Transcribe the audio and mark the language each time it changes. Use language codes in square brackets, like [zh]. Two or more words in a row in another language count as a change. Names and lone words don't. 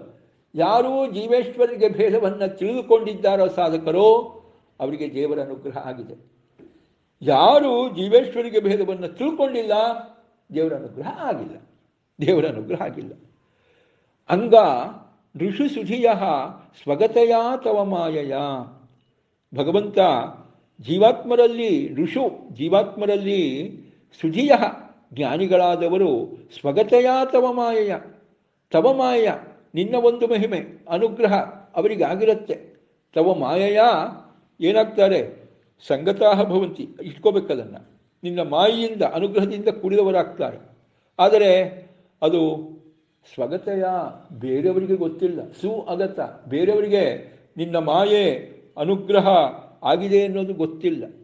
[kn] ಯಾರು ಜೀವೇಶ್ವರಿಗೆ ಭೇದವನ್ನು ತಿಳಿದುಕೊಂಡಿದ್ದಾರೋ ಸಾಧಕರು ಅವರಿಗೆ ದೇವರ ಅನುಗ್ರಹ ಆಗಿದೆ. ಯಾರು ಜೀವೇಶ್ವರಿಗೆ ಭೇದವನ್ನು ತಿಳ್ಕೊಂಡಿಲ್ಲ ದೇವರ ಅನುಗ್ರಹ ಆಗಿಲ್ಲ, ದೇವರ ಅನುಗ್ರಹ ಆಗಿಲ್ಲ. [sa] ಅಂಗ ಋಷಿ ಸುಧಿಯ ಸ್ವಗತೆಯ ತವ ಮಾಯಯ. [kn] ಭಗವಂತ ಜೀವಾತ್ಮರಲ್ಲಿ ಜೀವಾತ್ಮರಲ್ಲಿ ಸುಧಿಯ ಜ್ಞಾನಿಗಳಾದವರು [sa] ಸ್ವಗತೆಯ ತವ ಮಾಯಯ, ತವ ಮಾಯಯ [kn] ನಿನ್ನ ಒಂದು ಮಹಿಮೆ ಅನುಗ್ರಹ ಅವರಿಗೆ ಆಗಿರುತ್ತೆ. [sa] ತವ ಮಾಯಯ [kn] ಏನಾಗ್ತಾರೆ? [sa] ಸಂಗತಾಹ ಭವಂತಿ. [kn] ಇಟ್ಕೋಬೇಕದನ್ನು. ನಿನ್ನ ಮಾಯೆಯಿಂದ ಅನುಗ್ರಹದಿಂದ ಕೂಡಿದವರಾಗ್ತಾರೆ. ಆದರೆ ಅದು ಸ್ವಗತೆಯ, ಬೇರೆಯವರಿಗೆ ಗೊತ್ತಿಲ್ಲ. [sa] ಸು ಅಗತ, [kn] ಬೇರೆಯವರಿಗೆ ನಿನ್ನ ಮಾಯೆ ಅನುಗ್ರಹ ಆಗಿದೆ ಅನ್ನೋದು ಗೊತ್ತಿಲ್ಲ.